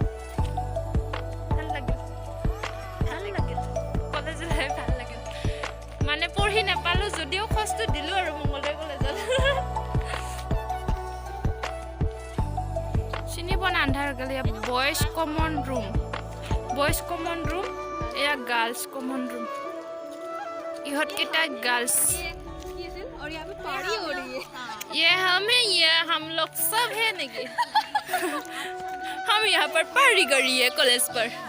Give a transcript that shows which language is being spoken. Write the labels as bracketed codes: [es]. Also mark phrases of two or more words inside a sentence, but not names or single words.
[as] মানে পঢ়ি নাপালো যদিও কষ্ট দিলো আৰু মঙ্গলদৈ কলেজত চিনি পোৱা আন্ধাৰ গলি [en] boys common room [as] এয়া [en] girls common room [as] ইহঁতকেইটা গাৰ্লছ [hi] हम लोग सब है नहीं हम यहाँ पर पार्टी कर रही है कॉलेज पर